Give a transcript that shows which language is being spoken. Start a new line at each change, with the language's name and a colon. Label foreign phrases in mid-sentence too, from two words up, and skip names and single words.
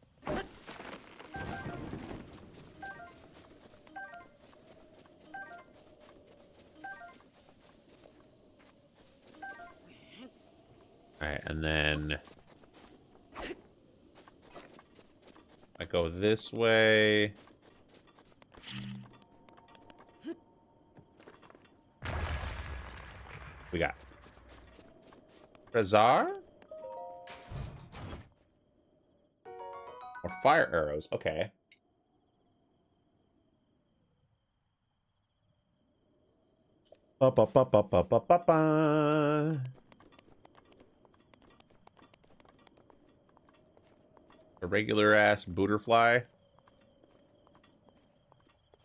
English: Alright, and then I go this way. We got Bazaar? Or fire arrows. Okay. Ba ba ba ba ba ba ba ba. A regular ass booterfly.